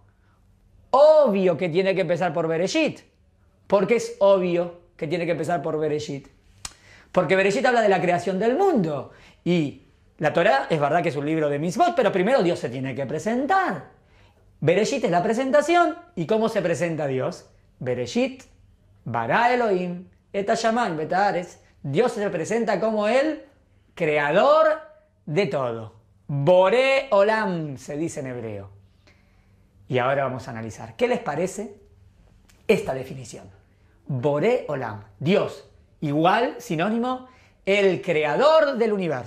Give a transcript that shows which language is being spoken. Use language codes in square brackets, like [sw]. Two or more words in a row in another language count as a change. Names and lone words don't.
[es] Obvio que tiene que empezar por Bereshit. ¿Por qué es obvio que tiene que empezar por Bereshit? Porque Bereshit habla de la creación del mundo. Y la Torah es verdad que es un libro de mitzvot, pero primero Dios se tiene que presentar. Bereshit es la presentación. ¿Y cómo se presenta Dios? [he] Bereshit, bara Elohim, et hashamayim v'et haaretz. [es] Dios se presenta como el creador de todo. [he] Boré olam, [es] se dice en hebreo. Y ahora vamos a analizar. ¿Qué les parece esta definición? [he] Boré olam, Dios. [es] Igual, sinónimo, el creador del universo.